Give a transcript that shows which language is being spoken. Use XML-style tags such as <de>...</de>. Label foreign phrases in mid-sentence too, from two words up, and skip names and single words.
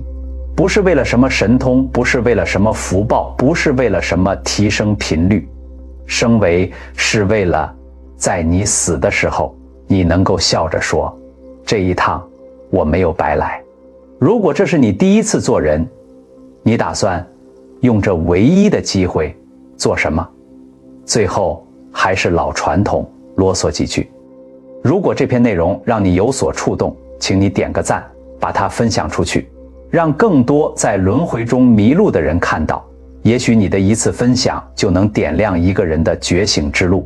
<zh>不是為了什麼神通，不是為了什麼福報，不是為了什麼提升頻率，升維是為了在你死的時候，你能夠笑着說，這一趟我沒有白來。如果這是你第一次做人，你打算用這唯一的機會做什麼？最後還是老傳統，囉嗦幾句。如果這篇內容讓你有所觸動，請你點個讚，把它分享出去，讓更多在輪迴中迷路的人看到。也許你的一次分享就能點亮一個人的覺醒之路。</zh>